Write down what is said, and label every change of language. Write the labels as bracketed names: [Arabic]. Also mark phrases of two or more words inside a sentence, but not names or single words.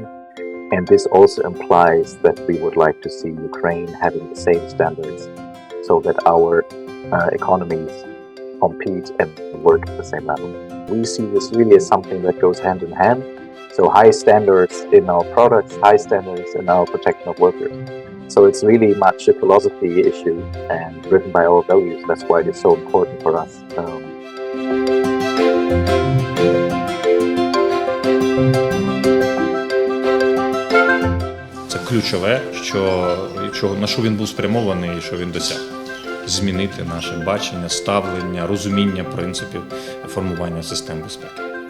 [English] And this also implies that we would like to see Ukraine having the same standards so that our economies compete and work at the same level. We see this really as something that goes hand in hand. So high standards in our products, high standards in our protection of workers. So it's really much a philosophy issue and driven by our values. That's why it is so important for us. [Ukrainian] Це ключове, на що він був спрямований і що він досяг. Змінити наше бачення, ставлення, розуміння принципів формування систем безпеки.